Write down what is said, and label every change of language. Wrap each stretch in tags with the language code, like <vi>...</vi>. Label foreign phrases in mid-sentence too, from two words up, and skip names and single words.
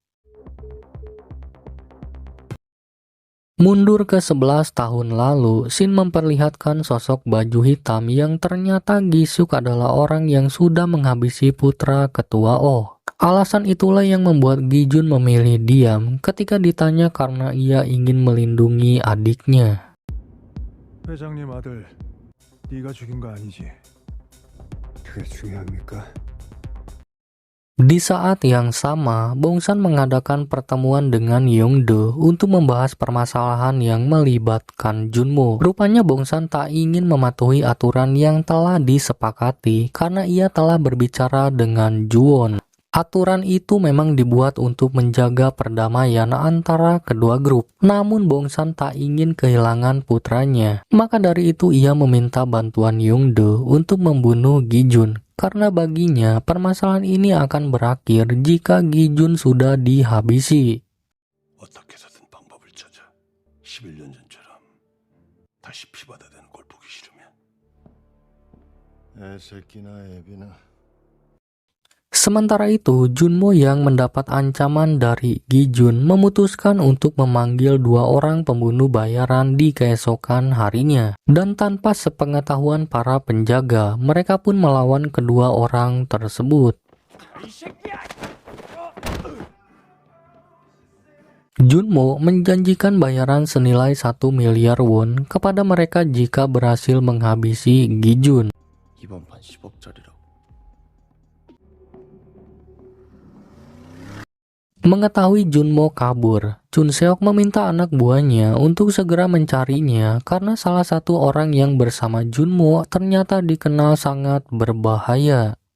<id>Mundur ke 11 tahun lalu, Shin memperlihatkan sosok baju hitam yang ternyata Gi-seok adalah orang yang sudah menghabisi putra ketua Oh. Alasan itulah yang membuat Gi-jun memilih diam ketika ditanya karena ia ingin melindungi adiknya.</id> <ko>회장님 아들, 네가 죽인 거 아니지? 그게 중요합니까?</ko> <id>Di saat yang sama, Bongsan mengadakan pertemuan dengan Yongdo untuk membahas permasalahan yang melibatkan Junmo. Rupanya Bongsan tak ingin mematuhi aturan yang telah disepakati karena ia telah berbicara dengan Juwon. Aturan itu memang dibuat untuk menjaga perdamaian antara kedua grup. Namun Bongsan tak ingin kehilangan putranya. Maka dari itu ia meminta bantuan Yongdo untuk membunuh Gijun. Karena baginya permasalahan ini akan berakhir jika Gijun sudah dihabisi.</id> <ko>어떻게 해서든 방법을 찾아 11년 전처럼 다시 피바다 되는 걸 보기 싫으면 애새끼나 애비나</ko> <id>Sementara itu, Junmo yang mendapat ancaman dari Gijun memutuskan untuk memanggil 2 orang pembunuh bayaran di keesokan harinya. Dan tanpa sepengetahuan para penjaga, mereka pun melawan kedua orang tersebut. Junmo menjanjikan bayaran senilai 1 miliar won kepada mereka jika berhasil menghabisi Gijun.</id> <ko>이번 판 10억짜리라고.</ko> <id>Mengetahui Junmo kabur, Chun Seok meminta anak buahnya untuk segera mencarinya karena salah satu orang yang bersama Junmo ternyata dikenal sangat berbahaya.</id>